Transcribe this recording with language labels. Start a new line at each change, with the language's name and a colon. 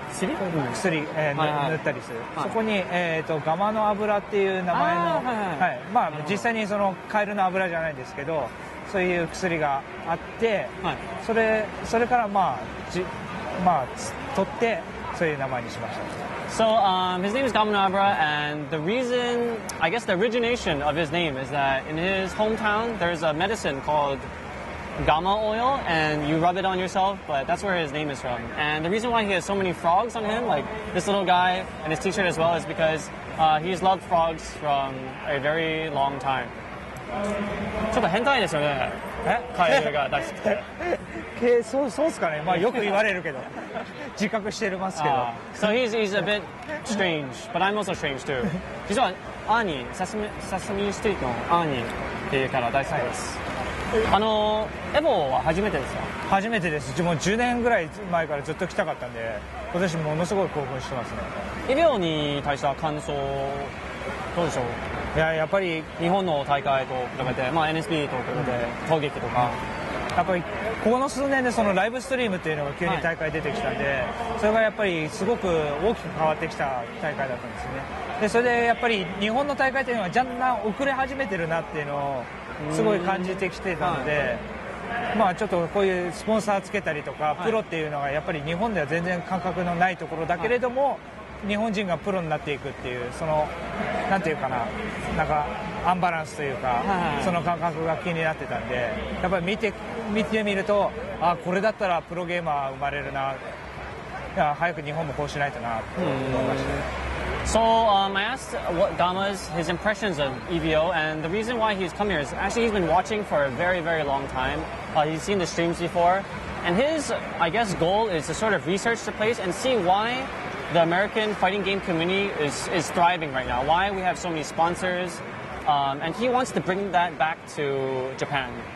Japanese: 薬、塗ったりする。そこにガマの油っていう名前の、まあ実際にそのカエルの油じゃないんですけど、そういう薬があって、それからまあ取ってそういう名前にしました。
English: So his name is Gama No Abura, and the reason, I guess the origination of his name is that in his hometown there's a medicine called Gama oil, and you rub it on yourself, but that's where his name is from. And the reason why he has so many frogs on him, like this little guy and his t-shirt as well, is because he's loved frogs from a very long time.
Japanese: ちょっと変態ですよね。カエルが大好きで。そうですかね。まあよく言われるけど、自覚してますけど。
English: So he's a bit strange, but I'm also strange too.
Japanese: 実はアーニー、サスミストリートのアーニーっていうキャラ大好きです。エボは初めてですか？初めてです。もう10年ぐらい前からずっと来たかったんで、今年ものすごい興奮してますね。エボに対しては感想どうでしょう？やっぱり日本の大会と比べて、まあ NSB と比べて攻撃とか、やっぱりここの数年でそのライブストリームっていうのが急に大会出てきたんで、それがやっぱりすごく大きく変わってきた大会だったんですよね。でそれでやっぱり日本の大会っていうのはだんだん遅れ始めてるなっていうのをすごい感じてきてたので、まあちょっとこういうスポンサーつけたりとかプロっていうのがやっぱり日本では全然感覚のないところだけれども、日本人がプロになっていくっていうそのなんていうかな、なんかアンバランスというか、その感覚が気になってたんで、やっぱり見てみると、これだったらプロゲーマー生まれるな、早く日本もこうしないとなと思いました。
English: So I asked what his impressions of EVO, and the reason why he's come here is actually he's been watching for a very, very long time. He's seen the streams before, and his, I guess, goal is to sort of research the place and see why the American fighting game community is thriving right now, why we have so many sponsors, and he wants to bring that back to Japan.